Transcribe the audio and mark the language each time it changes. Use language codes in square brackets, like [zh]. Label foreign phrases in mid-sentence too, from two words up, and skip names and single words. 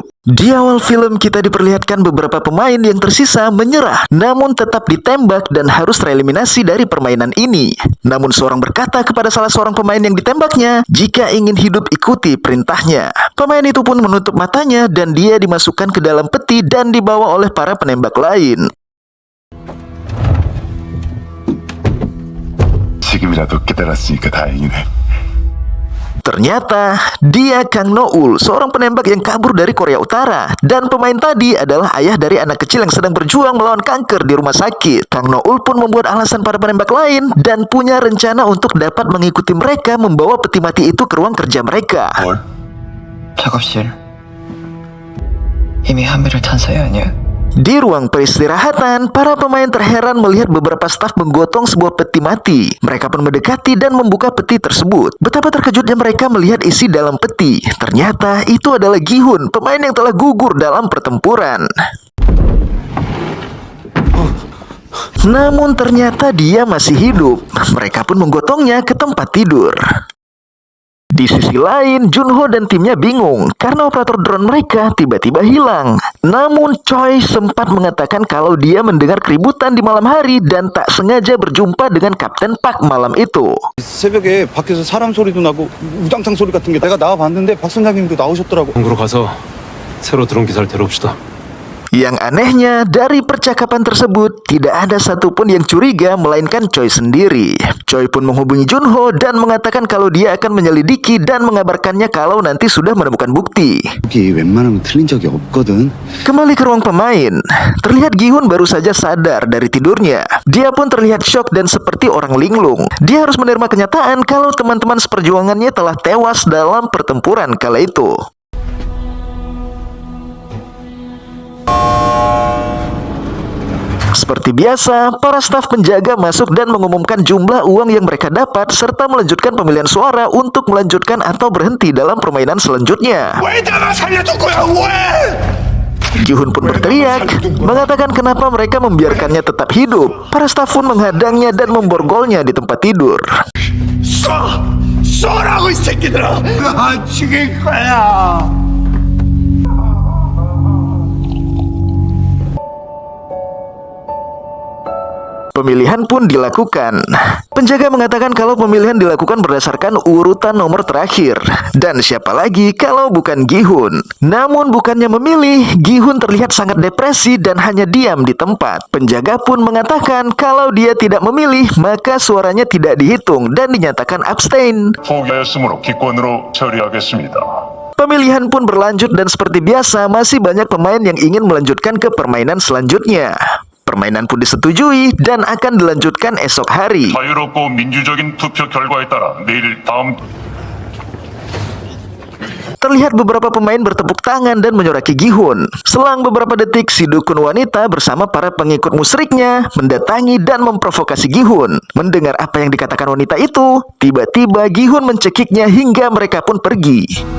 [id] Di awal film kita diperlihatkan beberapa pemain yang tersisa menyerah, namun tetap ditembak dan harus tereliminasi dari permainan ini. Namun seorang berkata kepada salah seorang pemain yang ditembaknya, jika ingin hidup ikuti perintahnya. Pemain itu pun menutup matanya dan dia dimasukkan ke dalam peti dan dibawa oleh para penembak lain. [ko] 지금이라도 깨달았으니까 다행이네. [id] Ternyata dia Kang Noul, seorang penembak yang kabur dari Korea Utara. Dan pemain tadi adalah ayah dari anak kecil yang sedang berjuang melawan kanker di rumah sakit. Kang Noul pun membuat alasan para penembak lain dan punya rencana untuk dapat mengikuti mereka membawa peti mati itu ke ruang kerja mereka. [ko] 작업실 이미 한배를 탄 사이 아니야? [id] Di ruang peristirahatan, para pemain terheran melihat beberapa staf menggotong sebuah peti mati. Mereka pun mendekati dan membuka peti tersebut. Betapa terkejutnya mereka melihat isi dalam peti. Ternyata itu adalah Gi-hun, pemain yang telah gugur dalam pertempuran. Namun ternyata dia masih hidup. Mereka pun menggotongnya ke tempat tidur. Di sisi lain, Junho dan timnya bingung karena operator drone mereka tiba-tiba hilang. Namun Choi sempat mengatakan kalau dia mendengar keributan di malam hari dan tak sengaja berjumpa dengan Kapten Park malam itu. [ko] 새벽에 밖에서 사람 소리도 나고 우당탕 소리 같은 게 내가 나와 봤는데 박 선장님도 나오셨더라고. 방구로 가서 새로 들어온 기사를 데려옵시다. [id] Yang anehnya, dari percakapan tersebut, tidak ada satupun yang curiga melainkan Choi sendiri. Choi pun menghubungi Junho dan mengatakan kalau dia akan menyelidiki dan mengabarkannya kalau nanti sudah menemukan bukti. [ko] 여기 웬만하면 틀린 적이 없거든. [id] Kembali ke ruang pemain, terlihat Gi-hun baru saja sadar dari tidurnya. Dia pun terlihat syok dan seperti orang linglung. Dia harus menerima kenyataan kalau teman-teman seperjuangannya telah tewas dalam pertempuran kala itu. Seperti biasa, para staf penjaga masuk dan mengumumkan jumlah uang yang mereka dapat serta melanjutkan pemilihan suara untuk melanjutkan atau berhenti dalam permainan selanjutnya. Gi-hun pun berteriak, mengatakan kenapa mereka membiarkannya tetap hidup. Para staf pun menghadangnya dan memborgolnya di tempat tidur. [ko] 쏘라고 이 새끼들아! 나 죽일 거야! [id] Pemilihan pun dilakukan. Penjaga mengatakan kalau pemilihan dilakukan berdasarkan urutan nomor terakhir. Dan siapa lagi kalau bukan Gi-hun. Namun bukannya memilih, Gi-hun terlihat sangat depresi dan hanya diam di tempat. Penjaga pun mengatakan kalau dia tidak memilih, maka suaranya tidak dihitung dan dinyatakan abstain. [ko] 포기하였으므로 기권으로 처리하겠습니다. [id] Pemilihan pun berlanjut dan seperti biasa masih banyak pemain yang ingin melanjutkan ke permainan selanjutnya. Permainan pun disetujui dan akan dilanjutkan esok hari. [ko] 자유롭고 민주적인 투표 결과에 따라 내일 다음 [id] Terlihat beberapa pemain bertepuk tangan dan menyoraki Gi-hun. Selang beberapa detik, si dukun wanita bersama para pengikut musyriknya mendatangi dan memprovokasi Gi-hun. Mendengar apa yang dikatakan wanita itu, tiba-tiba Gi-hun mencekiknya hingga mereka pun pergi.